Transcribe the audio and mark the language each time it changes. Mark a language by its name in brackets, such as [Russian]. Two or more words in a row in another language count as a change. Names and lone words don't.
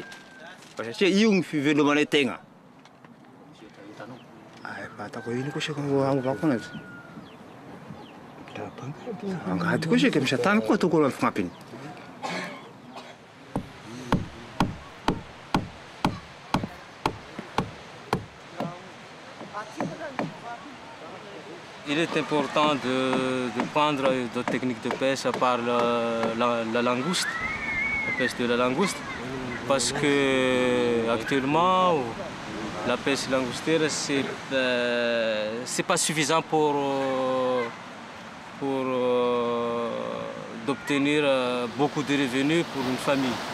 [Malagasy] Fa satria io ny fivelomanay tegna. Fatako ino koa saka agnovako anazy. Angady koa saka misy atany koa ataoko anazy fagnampiny. [French] Il est important de prendre d'autres techniques de pêche à part la langouste, la pêche de la langouste, parce que actuellement la pêche langoustère c'est pas suffisant pour d'obtenir beaucoup de revenus pour une famille.